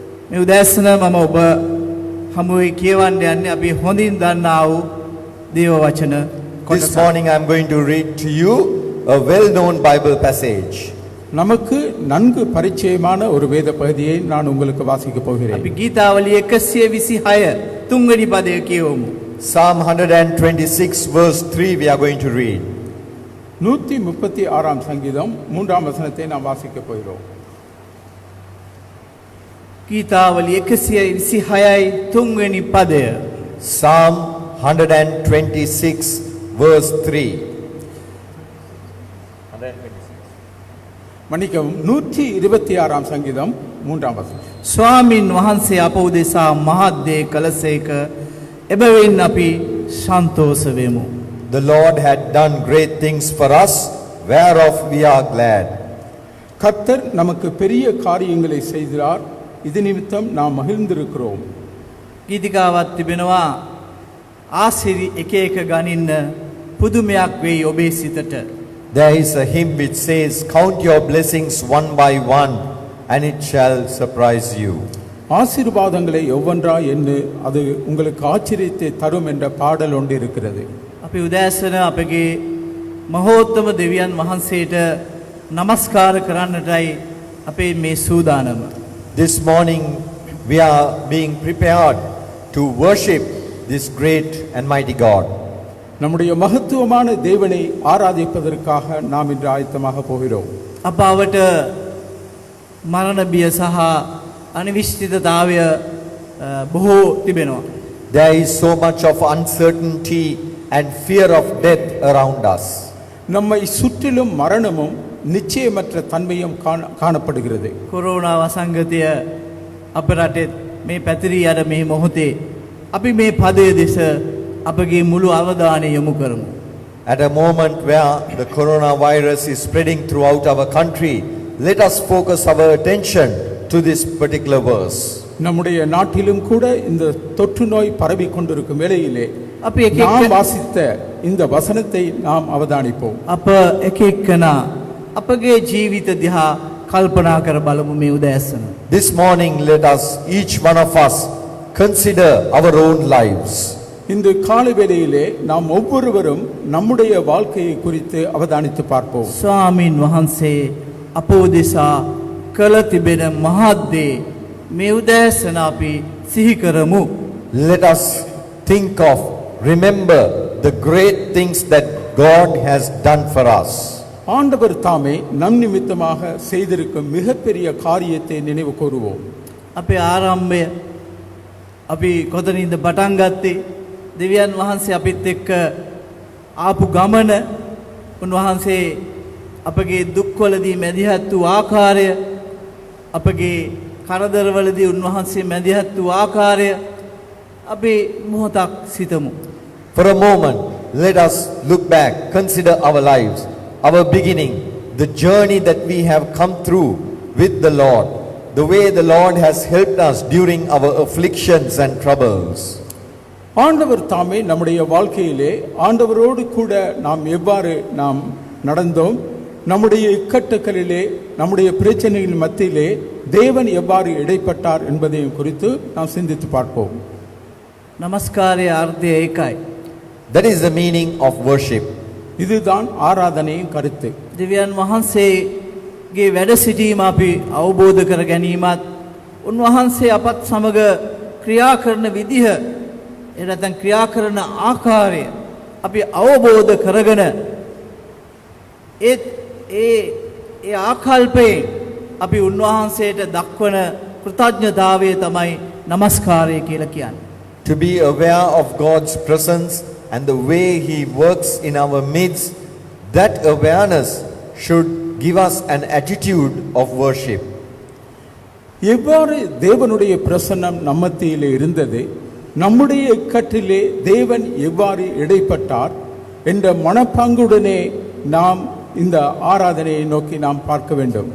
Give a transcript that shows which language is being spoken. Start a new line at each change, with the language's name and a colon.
Sinhala: මේ උදෑසන මම ඔබ හමුවේ කියවන්න යන්නේ අපි හොඳින් දන්නා වූ දේව වචන
English: This
Sinhala: කොටස.
English: morning I'm going to read to you a well-known Bible passage.
Tamil: நமக்கு நன்கு பரிச்சயமான ஒரு வேத பகுதியை நான் உங்களுக்கு வாசிக்க போகிறேன்.
Sinhala: අපි ගීතාවලිය 126 තුන්වෙනි පදය කියවමු.
English: Psalm 126 verse 3 we are going to read.
Tamil: 136ஆம் சங்கீதம் 3ஆம் வசனத்தை நாம் வாசிக்க போகிறோம்.
Sinhala: ගීතාවලිය 126 තුන්වෙනි පදය.
English: Psalm 126 verse 3.
Tamil: மன்னிக்கவும் 126ஆம் சங்கீதம் 3ஆம் வசனம்.
Sinhala: ස්වාමින් වහන්සේ අප උදෙසා මහත් දේ කළසේක එබැවින් අපි සන්තෝෂ වෙමු.
English: The Lord had done great things for us, whereof we are glad.
Tamil: கர்த்தர் நமக்கு பெரிய காரியங்களை செய்கிறார், இது நிமித்தம் நாம் மகிழ்ந்திருக்கிறோம்.
Sinhala: ගීතිකාවක් තිබෙනවා ආසිරි එක එක ගනින්න පුදුමයක් වෙයි ඔබේ සිතට.
English: There is a hymn which says, count your blessings one by one, and it shall surprise you.
Tamil: ஆசீர்வாதங்களை ஒவ்வொன்றா எண்ணு, அது உங்களுக்கு ஆச்சரியத்தை தரும் என்ற பாடல் ஒன்று இருக்கிறது.
Sinhala: අපි උදෑසන අපගේ මහෝත්තම දෙවියන් වහන්සේට නමස්කාර කරන්නටයි අපේ මේ සූදානම.
English: This morning we are being prepared to worship this great and mighty God.
Tamil: நம்முடைய மகத்துவமான தேவனை ஆராதிப்பதற்காக நாம் இன்று ஆயத்தமாக போகிறோம்.
Sinhala: අපාවට මරණ බිය සහ අනිශ්චිතතාවය බොහෝ තිබෙනවා.
English: There is so much of uncertainty and fear of death around us.
Tamil: நம்மை சுற்றிலும் மரணமும் நிச்சயமற்ற தன்மையும் காணப்படுகிறது.
Sinhala: කොරෝනා වසංගතය අප රටෙත් මේ පැතිරී යන මේ මොහොතේ අපි මේ පදය දෙස අපගේ මුළු අවධානය යොමු කරමු.
English: At a moment where the coronavirus is spreading throughout our country, let us focus our attention to this particular verse.
Tamil: நம்முடைய நாட்டிலும் கூட இந்த தொற்று நோய் பரவி கொண்டிருக்கும் வேளையிலே
Sinhala: අපි එක
Tamil: நாம்
Sinhala: එක
Tamil: வாசித்த இந்த வசனத்தை நாம் அவதானிப்போம்.
Sinhala: අප එක එක්කනා අපගේ ජීවිත දිහා කල්පනා කර බලමු මේ උදෑසන.
English: This morning let us, each one of us, consider our own lives.
Tamil: இந்த காலை வேளையிலே நாம் ஒவ்வொருவரும் நம்முடைய வாழ்க்கையை குறித்து அவதானித்து பார்ப்போம்.
Sinhala: ස්වාමින් වහන්සේ අප උදෙසා කළ තිබෙන මහත් දේ මේ උදෑසන අපි සිහි කරමු.
English: Let us think of, remember the great things that God has done for us.
Tamil: ஆண்டவர் தாமே நம் நிமித்தமாக செய்திருக்கும் மிகப்பெரிய காரியத்தை நினைவு கூறுவோம்.
Sinhala: අපේ ආරම්භය අපි කොතනින්ද පටන් ගත්තේ? දෙවියන් වහන්සේ අපිත් එක්ක ආපු ගමන, උන්වහන්සේ අපගේ දුක්වලදී මැදිහත් වූ ආකාරය, අපගේ කරදරවලදී උන්වහන්සේ මැදිහත් වූ ආකාරය අපි මොහොතක් සිතමු.
English: For a moment, let us look back, consider our lives, our beginning, the journey that we have come through with the Lord, the way the Lord has helped us during our afflictions and troubles.
Tamil: ஆண்டவர் தாமே நம்முடைய வாழ்க்கையிலே ஆண்டவரோடு கூட நாம் எவ்வாறு நாம் நடந்தோம், நம்முடைய இக்கட்டுகளிலே நம்முடைய பிரச்சனைகளின் மத்தியிலே தேவன் எவ்வாறு இடைப்பட்டார் என்பதையும் குறித்து நாம் சிந்தித்து பார்ப்போம்.
Sinhala: නමස්කාරයේ අර්ථය ඒකයි.
English: That is the meaning of worship.
Tamil: இதுதான் ஆராதனையின் கருத்து.
Sinhala: දෙවියන් වහන්සේගේ වැඩ සිටීම අපි අවබෝධ කර ගැනීමත් උන්වහන්සේ අපත් සමග ක්‍රියා කරන විදිහ එනතන් ක්‍රියා කරන ආකාරය අපි අවබෝධ කරගෙන ඒ ආකල්පයෙන් අපි උන්වහන්සේට දක්වන කෘතඥතාවය තමයි নমස්කාරය කියලා කියන්නේ.
English: To be aware of God's presence and the way He works in our midst, that awareness should give us an attitude of worship.
Tamil: எவ்வாறு தேவனுடைய பிரசன்னம் நம்மத்திலே இருந்தது, நம்முடைய இக்கட்டிலே தேவன் எவ்வாறு இடைப்பட்டார் என்ற மனப்பாங்குடனே நாம் இந்த ஆராதனையை நோக்கி நாம் பார்க்க வேண்டும்.